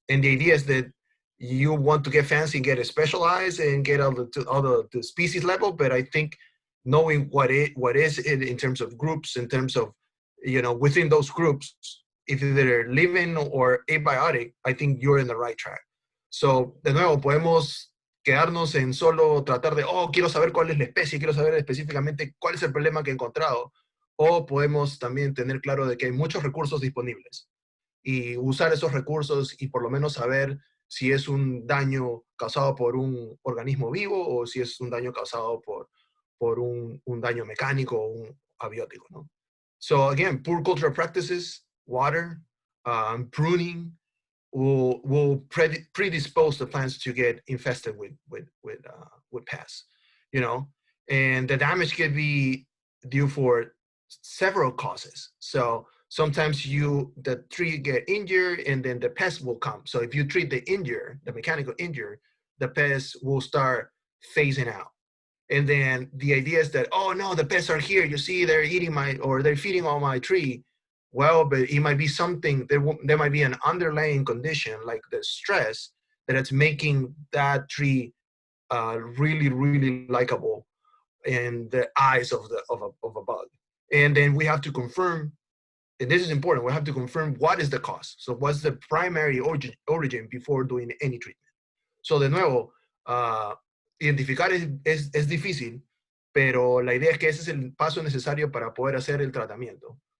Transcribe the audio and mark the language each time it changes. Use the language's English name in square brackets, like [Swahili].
[English] And the idea is that you want to get fancy and get specialized and get all the species level, but I think knowing what is it in terms of groups, in terms of, within those groups, if they're living or abiotic, I think you're in the right track. [Spanish] So, de nuevo, podemos quedarnos en solo tratar de, quiero saber cuál es la especie, quiero saber específicamente cuál es el problema que he encontrado. O podemos también tener claro de que hay muchos recursos disponibles y usar esos recursos y por lo menos saber si es un daño causado por un organismo vivo o si es un daño causado por un daño mecánico o un abiótico, ¿no? [English] So again, poor cultural practices, water, pruning, will predispose the plants to get infested with pests, and the damage can be due for several causes. So sometimes the tree get injured and then the pest will come. So if you treat the mechanical injury, the pests will start phasing out. And then the idea is that, oh no, the pests are here. You see, they're eating they're feeding on my tree. Well, but it might be something, there might be an underlying condition like the stress that it's making that tree really, really likable in the eyes of a bug. And then we have to confirm, and this is important, we have to confirm what is the cause. So what's the primary origin before doing any treatment. [Spanish] So de nuevo, identificar es difícil, pero la idea es que ese es el paso necesario para poder hacer el tratamiento.